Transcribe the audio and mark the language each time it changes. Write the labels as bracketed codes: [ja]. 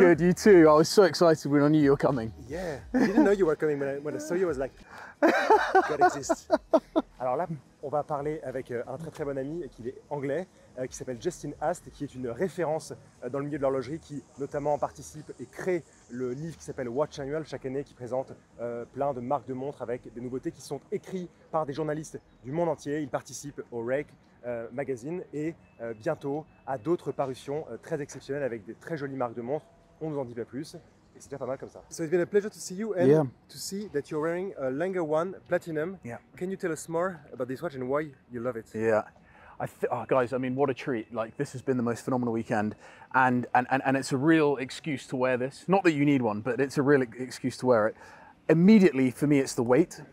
[en] good, you too. I was so excited when I knew you were coming. Yeah, I didn't know you were coming when I saw you. I was like, God exists. [fr] Alors là, on va parler avec un très très bon ami qui est anglais, qui s'appelle Justin Ast, qui est une référence dans le milieu de l'horlogerie, qui notamment participe et crée le livre qui s'appelle Watch Annual chaque année, qui présente plein de marques de montres avec des nouveautés qui sont écrites par des journalistes du monde entier. Il participe au Rake magazine et bientôt à d'autres parutions très exceptionnelles avec des très jolies marques de montres. On nous en dit pas plus. Et c'est déjà pas mal comme ça. [en] So it's been a pleasure to see you and to see that you're wearing a Lange 1 Platinum. Yeah. Can you tell us more about this watch and why you love it? Yeah. Oh, guys, I mean, what a treat. Like, this has been the most phenomenal weekend. And it's a real excuse to wear this. Not that you need one, but it's a real excuse to wear it. Immediately, for me, it's the weight.